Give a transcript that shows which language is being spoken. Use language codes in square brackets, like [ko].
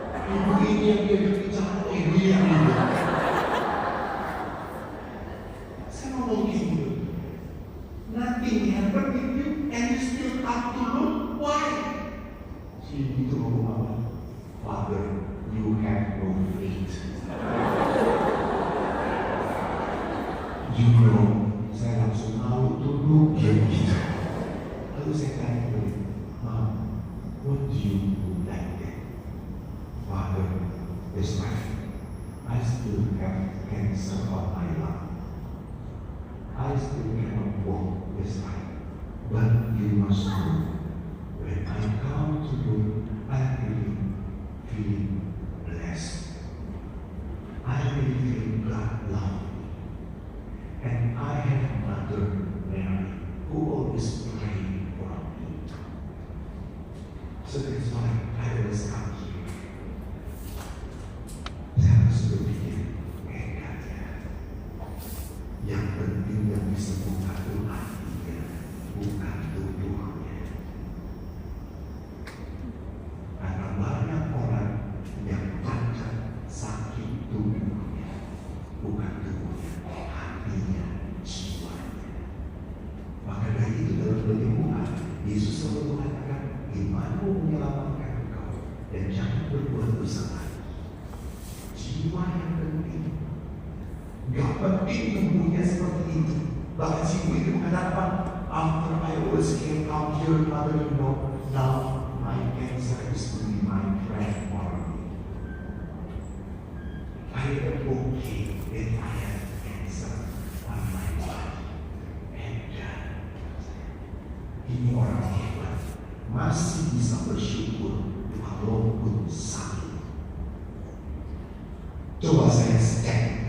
[id] Ibu ini yang dia bicara, oh ibu yang ini. Saya ngomong gitu. [en] Nothing happened with you and you still come to Lourdes. Why? [id] Si ibu itu ngomong apa? [en] Father, you have no faith. You know, [id] saya langsung mau tunduk dia begitu. Lalu saya tanya balik, [en] Mom, what do you do like that? Father, that's right. I still have cancer on my lung. I still cannot walk this right. But you must know, when I come to you, I really feel blessed. I really feel God love. And I have Mother Mary who always pray for me. So that's why I always come here. [id] Saya harus berpikir, kayaknya yang penting yang disembuhkan itu hatinya, bukan tubuhnya. Karena banyak orang yang cacat sakit tubuhnya, bukan tubuhnya, hatinya, jiwanya. Maka dari itu dalam penyembuhan, Yesus selalu mengatakan, imanmu menyelamatkan engkau, dan jangan berbuat dosa lagi. Jiwa yang penting. Gak penting tubuhnya seperti itu. Bahkan jiwa itu mengatakan, [en] after I always came out here, Father, you know, now my cancer is really my friend for me. I am okay if I have cancer on my body. [id] And ini orang hebat, masih bisa bersyukur walaupun sakit. Coba saya cek.